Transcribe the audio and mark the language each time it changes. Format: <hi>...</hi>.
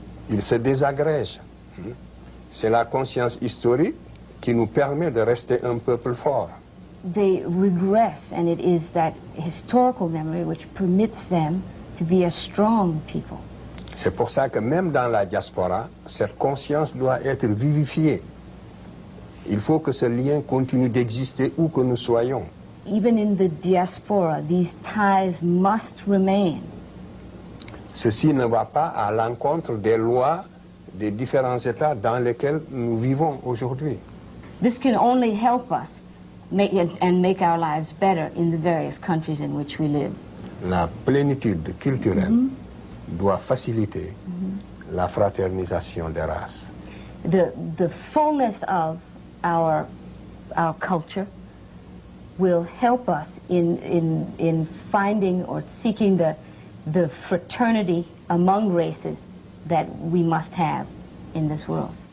<fr>Il se désagrège. C'est la conscience historique qui nous permet de rester un peuple fort.</fr> <en>They regress, and it is that historical memory which permits them to be a strong people.</en> <fr>C'est pour ça que même dans la diaspora, cette conscience doit être vivifiée. Il faut que ce lien continue d'exister où que nous soyons.</fr> <en>Even in the diaspora, these ties must remain.</en> <fr>ceci ne va pas à l'encontre des lois des différents États dans lesquels nous vivons aujourd'hui.</fr> <en>This can only help us make our lives better in the various countries in which we live.</en> <fr>La plénitude culturelle doit faciliter la fraternisation des races.</fr> <en>The fullness of our culture will help us in finding or seeking the fraternity among races that we must have in this world.</en>